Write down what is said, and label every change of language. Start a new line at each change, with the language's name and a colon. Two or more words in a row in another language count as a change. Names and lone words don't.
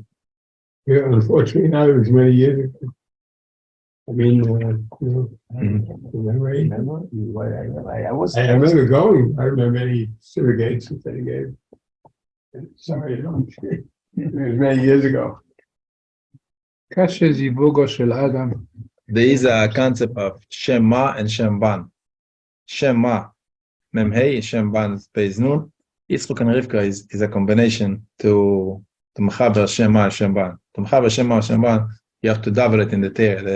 English: Yeah, unfortunately, not as many years ago. I mean, remember? I was. I remember going. I remember any surrogates that they gave. Sorry, it was many years ago.
Hebrew: קשה זיווגו של אדם.
English: There is a concept of
Hebrew: שם מ״ה
English: and
Hebrew: שם ב״ן. שם מ״ה, מם הא, שם ב״ן, בית נון.
English: Yitzchak and Rivka is a combination to
Hebrew: מחבר שם מ״ה
English: and
Hebrew: שם ב״ן.
English: To
Hebrew: מחבר שם מ״ה
English: and
Hebrew: שם ב״ן,
English: you have to double it in the Torah.